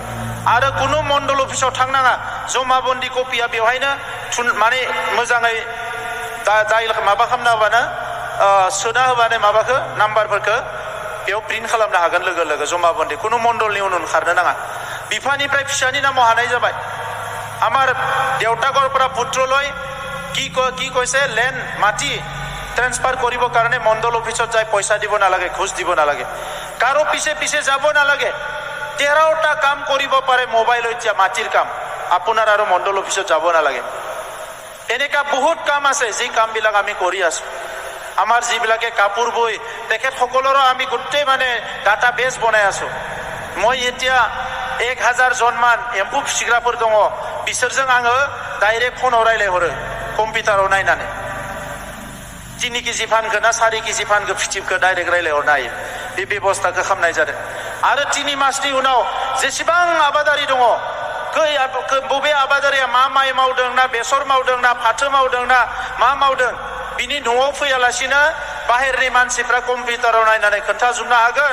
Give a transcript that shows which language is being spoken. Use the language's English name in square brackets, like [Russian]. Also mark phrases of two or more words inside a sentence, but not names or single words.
[Bodo] आरो कुनु मण्डल अफिसाव थांनाङा, जमाबन्दी कपिया बेवहायनो माने मोजाङै माबा खालामना होबानो सोना होबानो माबाखौ नाम्बारफोरखौ बेयाव प्रिन्ट खालामनो हागोन लोगो जमाबन्दी। कुनु मण्डलनि उन खारनो नाङा। बिफानिफ्राय फिसानि नामाव हानाय जाबाय। [Assamese] আমাৰ দেউতাকৰ পৰা পুত্ৰলৈ কি কৈছে, লেণ্ড মাটি ট্ৰেন্সফাৰ কৰিবৰ কাৰণে মণ্ডল অফিচত যাই পইচা দিব নালাগে, ঘোষ দিব নালাগে, কাৰো পিছে যাব নালাগে। 13টা কাম কৰিব পাৰে মোবাইলত। এতিয়া মাটিৰ কাম আপোনাৰ আৰু মণ্ডল অফিচত যাব নালাগে। এনেকা বহুত কাম আছে যি কামবিলাক আমি কৰি আছো। আমাৰ যিবিলাকে কাপোৰ বই তেখেতসকলৰো আমি গোটেই মানে [English] data base [Assamese] বনাই আছো। মই এতিয়া [Bodo] 1000 जनमान एम्फौ फिसिग्राफोर दङ, बिसोरजों आङो डाइरेक्ट फनाव रायलायहरो कम्पिउटाराव नायनानै। 3 केजि फानगोन ना 4 केजि फानगोन फिथिबखौ डाइरेक्ट रायलायहरनो हायो। बे बेबस्थाखौ खालामनाय जादों। आरो 3 मासनि उनाव जेसेबां आबादारि दङ, बबे आबादारिया मा माइ मावदों ना बेसर मावदों ना फाथो मावदों ना मा मावदों, बिनि न'आव फैयालासिनो बाहेरनि मानसिफ्रा कम्पिउटाराव नायनानै खोन्थाजोबनो हागोन।